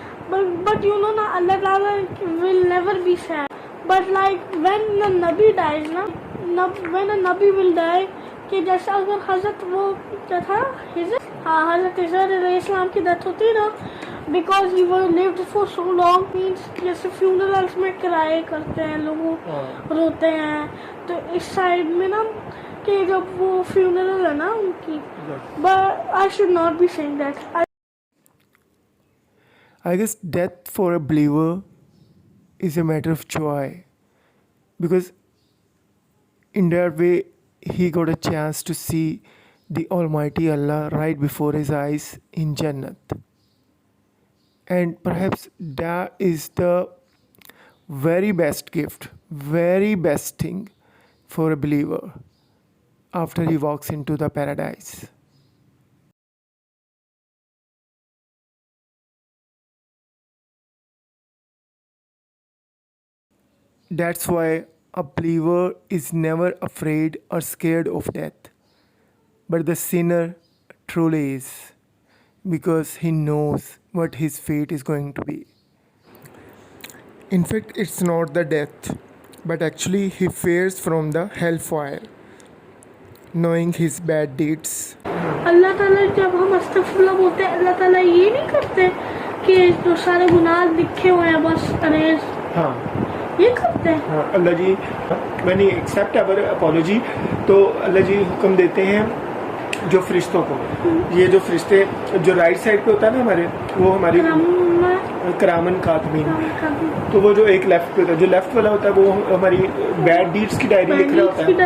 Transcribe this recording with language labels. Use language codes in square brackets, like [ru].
[en] But you know na, Allah Ta'ala will never be sad. But like when a Nabi dies na, when a Nabi will die, [ur] کہ جیسا اگر حضرت وہ کیا تھا حضرت عزیر علیہ السلام کی ڈیتھ ہوتی نا, بیکاز ہی وہ [en] lived for so long, means [ur] جیسے funerals میں کرائے کرتے ہیں لوگ, روتے ہیں. تو اس سائڈ میں نا کہ جب وہ فیونرل ہے نا ان کی, [en] but I should not be saying that. I guess death for a believer is a matter of joy, because in that way he got a chance to see the Almighty Allah right before his eyes in Jannat. And perhaps that is the very best gift, very best thing for a believer after he walks into the paradise. That's why a believer is never afraid or scared of death. But the sinner truly is, because he knows what his fate is going to be. In fact, it's not the death, but actually he fears from the hellfire, knowing his bad deeds. [ur] اللہ تعالیٰ جب ہم استغفراللہ بولتے ہیں, اللہ تعالیٰ یہ نہیں کرتے کہ جو سارے گناہ لکھے ہوئے ہیں بس اریز, ہاں یہ کرتے ہیں. ہاں, اللہ جی [en] when he accept our apology, [ur] تو اللہ جی حکم دیتے ہیں جو فرشتوں کو, یہ جو فرشتے جو رائٹ سائڈ پہ ہوتا ہے نا ہمارے, وہ ہماری کرامن کاتبین, تو وہ جو ایک لیفٹ پہ ہوتا ہے, جو لیفٹ والا ہوتا ہے وہ ہماری بیڈ ڈیڈس کی ڈائری لکھ رہا ہوتا ہے,